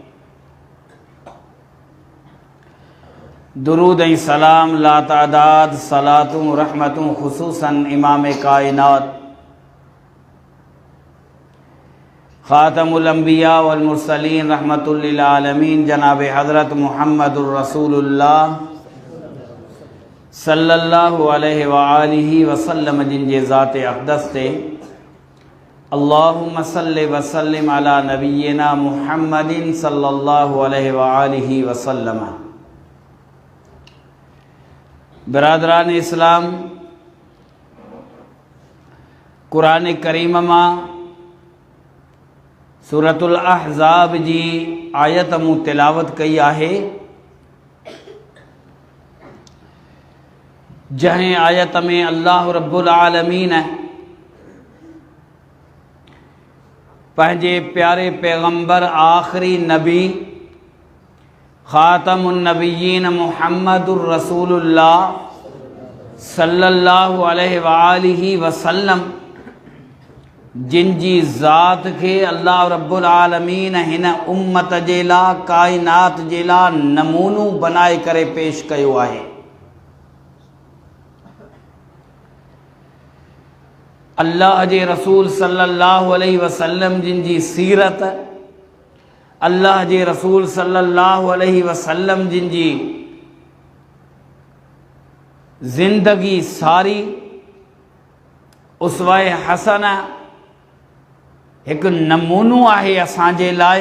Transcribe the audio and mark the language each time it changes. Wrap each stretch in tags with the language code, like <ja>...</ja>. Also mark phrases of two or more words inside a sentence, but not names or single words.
<sd>दुरूद ऐं सलाम लातादाद सलातूं रहमतूं ख़ुसूसन इमाम कायनात</sd> <ar>خاتم الأنبياء والمرسلين رحمة للعالمين</ar> <sd>जनाब हज़रत</sd> <ar>محمد رسول الله صلى الله عليه وآله وسلم</ar> <sd>जिनजे ज़ात अक़दस ते</sd> <ar>اللهم صل وسلم على نبينا محمد صلى الله عليه وآله وسلم.</ar> <sd>बिरादरान इस्लाम, कुरान करीम मां सूरतुल अहज़ाब जी आयत मूं तिलावत कई आहे। जंहिं आयत में</sd> <ar>الله رب العالمين</ar> <sd>पंहिंजे प्यारे पैगंबर आख़िरी नबी</sd> <ar>خاتم النبيين محمد رسول الله صلى الله عليه وآله وسلم</ar> <sd>जिन जी ज़ात खे</sd> <ar>الله رب العالمين</ar> <sd>हिन उम्मत जे लाइ, कायनात जे लाइ नमूनो बनाए करे पेश कयो आहे। अल्लाह जे रसूल</sd> <ar>صلى الله عليه وسلم</ar> <sd>जिन जी सीरत, अल्लाह जे रसूल</sd> <ar>صلى الله عليه وسلم</ar> <sd>जिन जी ज़िंदगी सारी</sd> <ar>أسوة حسنة</ar> <sd>हिकु नमूनो आहे असांजे लाइ।</sd>